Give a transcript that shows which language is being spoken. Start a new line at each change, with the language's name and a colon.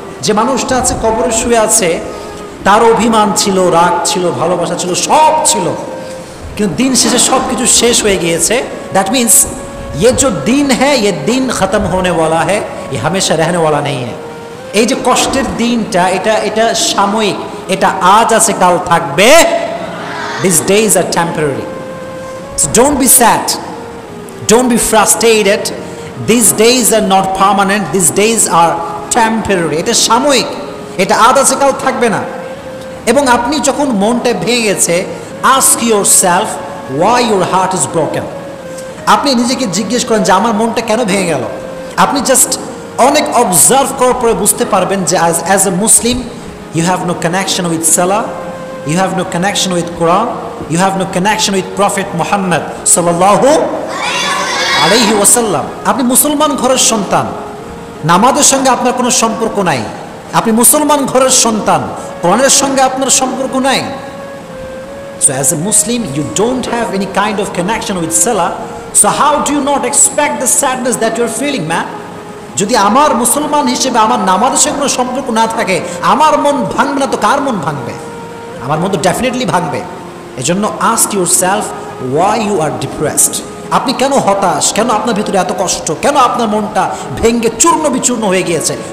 Bangla: যে মানুষটা আছে কবরে শুয়ে আছে, তার অভিমান ছিল, রাগ ছিল, ভালোবাসা ছিল, সব ছিল, কিন্তু দিন শেষে সব কিছু শেষ হয়ে গিয়েছে।
English: that means
Hindi: ये जो दिन है ये दिन ख़त्म होने वाला है, ये हमेशा रहने वाला नहीं है।
Bangla: এই যে কষ্টের দিনটা, এটা সাময়িক, এটা আজ আছে কাল থাকবে।
English: These days are temporary, so don't be sad, don't be frustrated. These days are not permanent, these days are temporary.
Bangla: এটা সাময়িক, এটা আজ আছে কাল থাকবে না। এবং আপনি যখন মনটা ভেঙে গেছে,
English: ask yourself why your heart is broken.
Bangla: আপনি নিজেকে জিজ্ঞেস করেন যে আমার মনটা কেন ভেঙে গেল। আপনি জাস্ট অনেক অবজার্ভ করার পরে বুঝতে পারবেন যে
English: as a Muslim you have no connection with সালাহ, you have no connection with Quran, you have no connection with prophet
Bangla: Muhammad সাল্লাল্লাহু আলাইহি ওয়াসাল্লাম। আপনি মুসলমান ঘরের সন্তান, নামাজের সঙ্গে আপনার কোনো সম্পর্ক নাই। আপনি মুসলমান ঘরের সন্তান, কোরআনের সঙ্গে আপনার সম্পর্ক নাই।
English: So as a Muslim you don't have any kind of connection with Salah, so how do you not expect the sadness that you're feeling, man?
Bangla: যদি আমার মুসলমান হিসেবে আমার নামাজের সঙ্গে কোনো সম্পর্ক না থাকে, আমার মন ভাঙবে না তো কার মন ভাঙবে? আমার মন তো ডেফিনেটলি ভাঙবে। এজন্য
English: Ask yourself why you are depressed.
Bangla: আপনি কেন হতাশ, কেন আপনার ভিতরে এত কষ্ট, কেন আপনার মনটা ভেঙে চূর্ণ বিচূর্ণ হয়ে গিয়েছে?